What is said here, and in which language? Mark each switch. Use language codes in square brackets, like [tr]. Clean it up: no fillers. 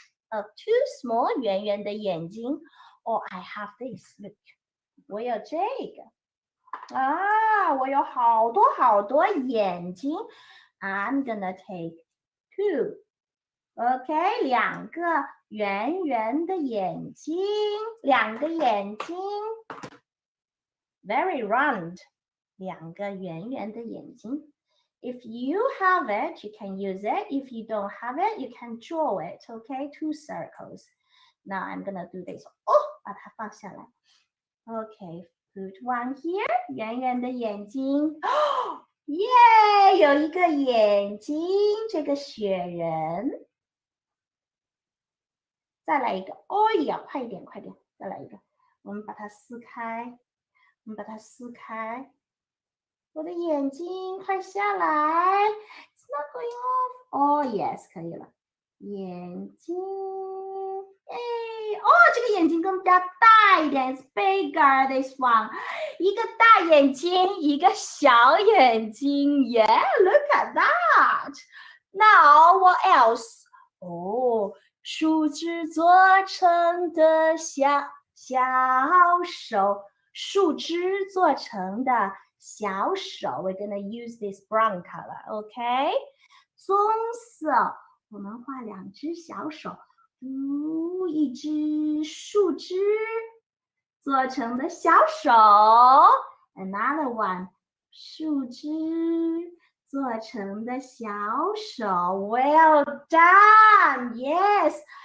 [en] Two small [zh] 圆圆的眼睛 [en] or I have this, look, [zh] 我有这个我有好多眼睛 [en] I'm gonna take two, OK, [zh] 两个圆圆的眼睛，两个眼睛 [en] very round, [zh] 两个圆圆的眼睛 [en] If you have it, you can use it. If you don't have it, you can draw it, okay? Two circles. Now I'm gonna do this. [zh] 把它放下来 [en] Okay, put one here. [zh] 圆圆的眼睛耶，有一个眼睛，这个雪人。再来一个，呀，快一点，再来一个。我们把它撕开，我们把它撕开。我的眼睛快下来 ， [en] It's not going off. Oh yes， [zh] 可以了。眼睛，哎，哦，这个眼睛更加大一点 ， [en] It's bigger this one。 [zh] 一个大眼睛，一个小眼睛 ， [en] Yeah, look at that. Now what else? [zh] 哦，树枝做成的小手，树枝做成的小手。 [en] We're gonna use this brown color, OK？ [zh] 棕色，我们画两只小手，一只树枝做成的小手 ， [en] another one， [zh] 树枝做成的小手 ， [en] Well done, yes。